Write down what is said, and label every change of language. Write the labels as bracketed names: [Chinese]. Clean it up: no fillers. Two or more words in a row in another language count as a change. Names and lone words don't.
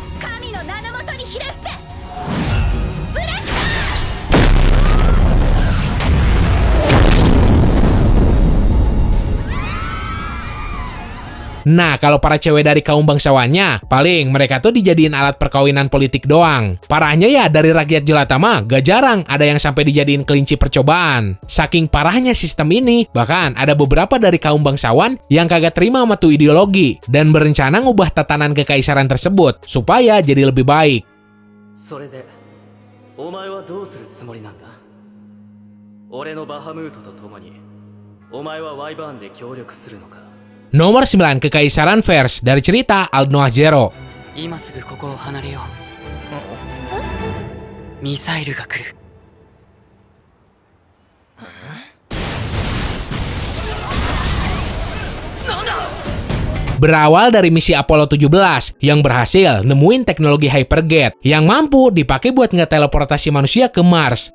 [Indonesian] Nah, kalau para cewek dari kaum bangsawannya, paling mereka tuh dijadiin alat perkawinan politik doang. Parahnya ya, dari rakyat jelata mah gak jarang ada yang sampai dijadiin kelinci percobaan. Saking parahnya sistem ini, bahkan ada beberapa dari kaum bangsawan yang kagak terima sama tuh ideologi dan berencana ngubah tatanan kekaisaran tersebut supaya jadi lebih baik. [Japanese] それでお前はどうするつもりなんだ。俺のバハムートと共にお前はワイバーンで協力するのか。 [Indonesian] Nomor 9, Kekaisaran Vers dari cerita Aldnoah Zero. [Japanese] 今すぐここを離れよう。ミサイルが来る。 [Indonesian] Berawal dari misi Apollo 17 yang berhasil nemuin teknologi hypergate yang mampu dipakai buat ngeteleportasi manusia ke Mars.